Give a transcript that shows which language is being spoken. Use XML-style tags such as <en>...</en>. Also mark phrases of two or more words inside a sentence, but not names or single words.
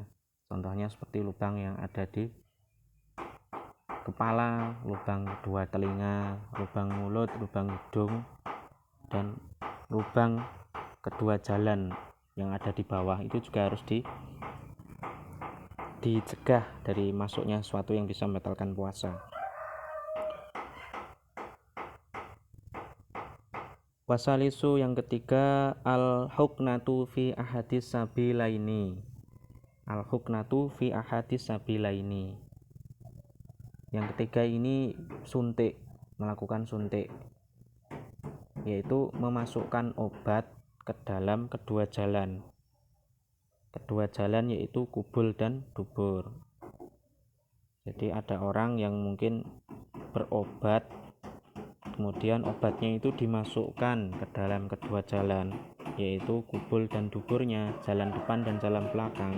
<id>Contohnya seperti lubang yang ada di kepala, lubang kedua telinga, lubang mulut, lubang hidung, dan lubang kedua jalan yang ada di bawah. Itu juga harus dicegah dari masuknya sesuatu yang bisa membatalkan puasa. Wasalisu, yang ketiga,</id> <ar>الحقنة في أحد السبيلين. الحقنة في أحد السبيلين.</ar> <id>Yang ketiga ini suntik, melakukan suntik, yaitu memasukkan obat ke dalam kedua jalan. Kedua jalan yaitu kubul dan dubur. Jadi ada orang yang mungkin berobat, kemudian obatnya itu dimasukkan ke dalam kedua jalan, yaitu kubul dan duburnya, jalan depan dan jalan belakang.</id>